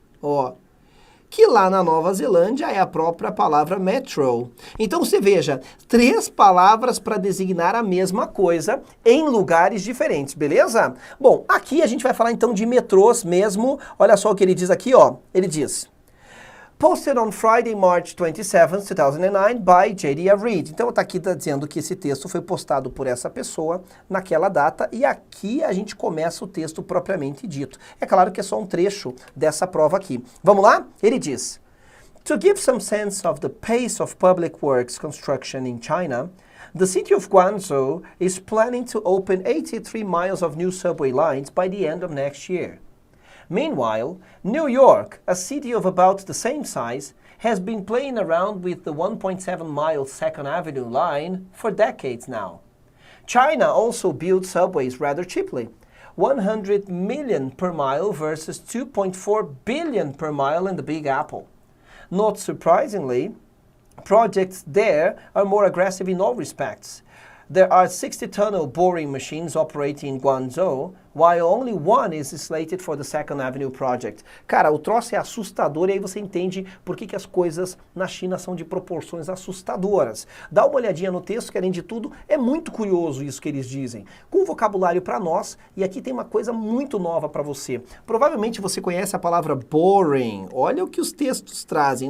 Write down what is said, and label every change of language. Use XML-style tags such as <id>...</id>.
<pt>Ó, que lá na Nova Zelândia é a própria palavra metro. Então você veja, 3 palavras para designar a mesma coisa em lugares diferentes, beleza? Bom, aqui a gente vai falar então de metrôs mesmo. Olha só o que ele diz aqui, ó. Ele diz:</pt> <en>Posted on Friday, March 27, 2009 by J.D. Reid.</en> <pt>Então está aqui dizendo que esse texto foi postado por essa pessoa naquela data e aqui a gente começa o texto propriamente dito. É claro que é só um trecho dessa prova aqui. Vamos lá? Ele diz:</pt> <en>To give some sense of the pace of public works construction in China, the city of Guangzhou is planning to open 83 miles of new subway lines by the end of next year. Meanwhile, New York, a city of about the same size, has been playing around with the 1.7-mile Second Avenue line for decades now. China also builds subways rather cheaply, 100 million per mile versus 2.4 billion per mile in the Big Apple. Not surprisingly, projects there are more aggressive in all respects. There are 60 tunnel boring machines operating in Guangzhou, while only one is slated for the Second Avenue project.</en> <pt>Cara, o troço é assustador e aí você entende por que as coisas na China são de proporções assustadoras. Dá uma olhadinha no texto, que além de tudo, é muito curioso isso que eles dizem. Com vocabulário para nós, e aqui tem uma coisa muito nova para você. Provavelmente você conhece a palavra boring. Olha o que os textos trazem.</pt>